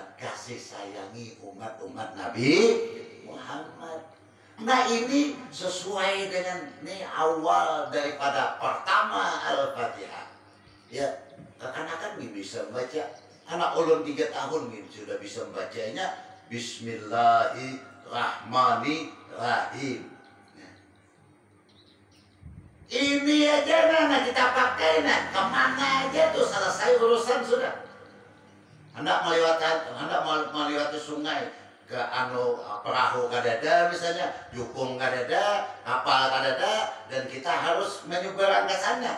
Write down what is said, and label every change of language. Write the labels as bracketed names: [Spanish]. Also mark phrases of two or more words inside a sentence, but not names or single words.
[Indonesian] Kasih sayangi umat-umat Nabi Muhammad. Nah ini sesuai dengan nih awal daripada pertama Al-Fatihah. [Banjar] Ya, akan-akan bisa membaca. Anak ulun 3 tahun nih sudah bisa membacanya. [Arabic] بسم الله الرحمن الرحيم. [Banjar] Nah, ini aja nah kita pakai nah kemana aja tuh selesai urusan sudah. Hendak melewati sungai ke perahu kadada misalnya, jukung kadada, kapal kadada, dan kita harus menyeberang ke sana.